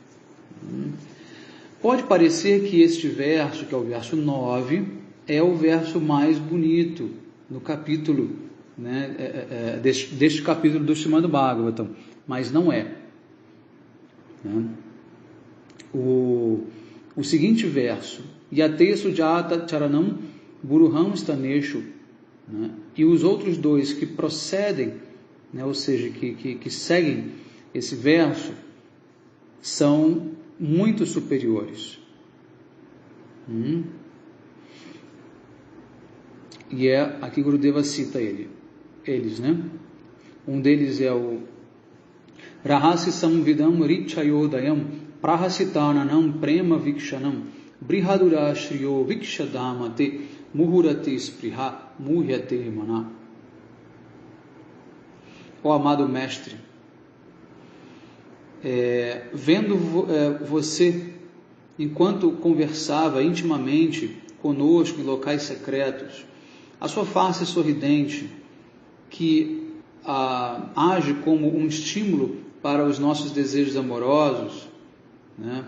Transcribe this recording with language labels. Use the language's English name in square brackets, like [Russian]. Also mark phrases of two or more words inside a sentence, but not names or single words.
[Portuguese] Pode parecer que este verso, que é o verso 9, é o verso mais bonito no capítulo, né, deste capítulo do Srimad Bhagavatam, mas não é. O seguinte verso: [Sanskrit] यत्ते सुजात चरणाम्बुरुहं स्तनेषु, [Portuguese] né, e os outros dois que procedem, né, ou seja, que seguem esse verso, são muito superiores. E aqui Gurudeva cita eles, né? Um deles é o [Sanskrit] रहसि संविदं हृच्छयोदयं प्रहसिताननं प्रेम वीक्षणं बृहदुरःश्रियो वीक्ष्य धाम ते मुहुरति स्पृहा मुह्यते मनः. [Portuguese] Ó amado mestre, vendo você, enquanto conversava intimamente conosco em locais secretos, a sua face sorridente, que age como um estímulo para os nossos desejos amorosos, né?